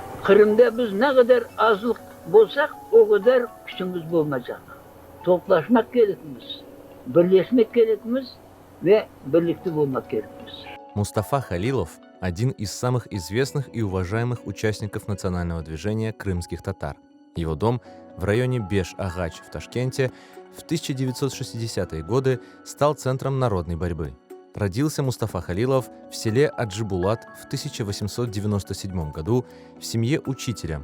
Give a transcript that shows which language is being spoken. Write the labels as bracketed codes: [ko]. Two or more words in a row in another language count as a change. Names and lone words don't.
[crh] Kırım'da biz ne kadar azlık bulsak o kadar gücümüz bulmayacak. Toplaşmak gerekimiz, birleşmek gerekimiz ve birlikte bulmak gerekimiz. [ru] Мустафа Халилов – один из самых известных и уважаемых участников национального движения крымских татар. Его дом в районе Беш-Агач в Ташкенте в 1960-е годы стал центром народной борьбы. Родился Мустафа Халилов в селе Аджибулат в 1897 году в семье учителя.